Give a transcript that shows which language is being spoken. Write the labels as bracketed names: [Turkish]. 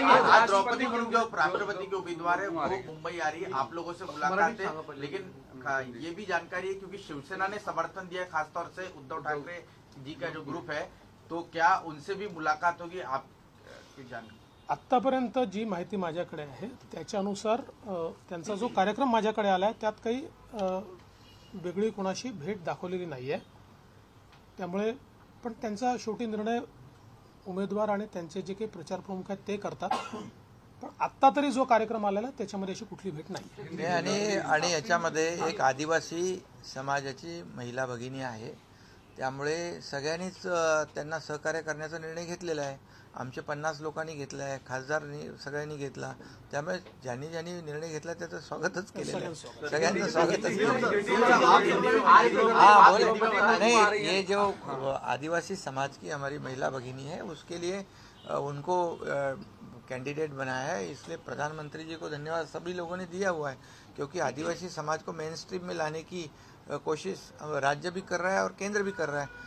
[Hindi] आज द्रौपदी मुर्मू जो राष्ट्रपति के उम्मीदवार है वो मुंबई आ रही है, आप लोगों से मुलाकात है, लेकिन ये भी जानकारी है क्योंकि शिवसेना ने समर्थन दिया खासतौर से उद्धव ठाकरे जी का जो ग्रुप है, तो क्या उनसे भी मुलाकात होगी? आप जानकारी [Marathi] आत्तापर्यंत जी माहिती माझ्याकडे आहे त्याच्यानुसार त्यांचा जो कार्यक्रम माझ्याकडे आला आहे त्यात काही वेगळी कोणाशी भेट दाखवलेली नाही आहे। त्यामुळे पण त्यांचा शेवटी निर्णय उमेदवार आणि त्यांचे जे काही प्रचार प्रमुख आहेत ते करतात, पण आत्ता तरी जो कार्यक्रम आलेला त्याच्यामध्ये अशी कुठली भेट नाही। आणि याच्यामध्ये एक आदिवासी समाजाची महिला भगिनी आहे, त्यामुळे सगळ्यांनीच त्यांना सहकार्य करण्याचा निर्णय घेतलेला आहे। आमचे 50 लोकांनी घेतला आहे, खासदारांनी सगळ्यांनी घेतला, त्यामुळे ज्यांनी ज्यांनी निर्णय घेतला त्याचं स्वागतच केलेलं आहे, सगळ्यांचं स्वागतच केलं। [Hindi] हाँ बोले नहीं, ये जो आदिवासी समाज की हमारी महिला भगिनी है उसके लिए उनको कैंडिडेट बनाया है, इसलिए प्रधानमंत्री जी को धन्यवाद सभी लोगों ने दिया हुआ है, क्योंकि आदिवासी समाज को मेन स्ट्रीम में लाने की कोशिश राज्य भी कर रहा है और केंद्र भी कर रहा है।